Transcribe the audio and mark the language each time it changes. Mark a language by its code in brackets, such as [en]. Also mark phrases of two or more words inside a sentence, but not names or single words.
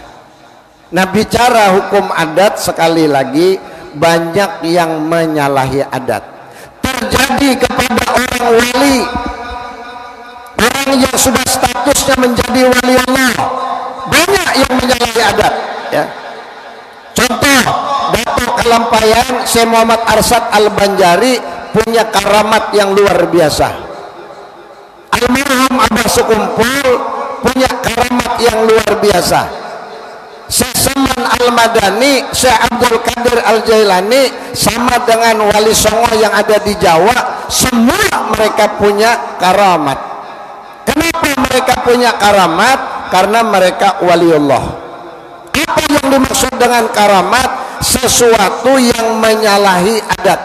[id] Nah, bicara hukum adat, sekali lagi banyak yang menyalahi adat. Terjadi kepada orang wali, orang yang sudah statusnya menjadi wali Allah, banyak yang menyalahi adat. Ya. Contoh, Datuk Kalampayan Syekh Muhammad Arsyad Al-Banjari punya karamat yang luar biasa. Almarhum Abah Sukumpul punya karamat yang luar biasa. Syekh Saman Al-Madani, Syekh Abdul Qadir Al-Jailani, sama dengan Wali Songo yang ada di Jawa, semua mereka punya karamat. Kenapa mereka punya karamat? Karena mereka waliullah. Apa yang dimaksud dengan karamat? Sesuatu yang menyalahi adat.